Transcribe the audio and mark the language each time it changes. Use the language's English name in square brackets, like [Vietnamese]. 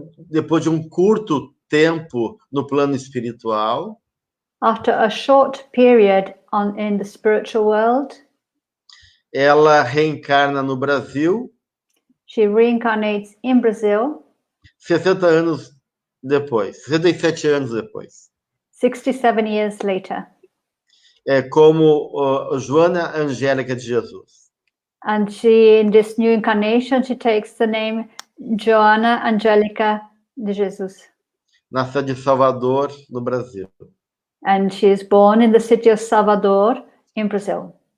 [Portuguese] depois de curto tempo no plano espiritual, [English] after a short period in the spiritual world, [Portuguese] ela reencarna no Brasil. [English] She reincarnates in Brazil. [Portuguese] 60 anos depois, 67 anos depois. [English] 67 years later. [Portuguese] Como Joana Angélica de Jesus. [English] And she, in this new incarnation, she takes the name Joanna Angélica de Jesus. [Portuguese] Na cidade de Salvador, no Brasil. [English] And she is born in the city of Salvador, in Brazil.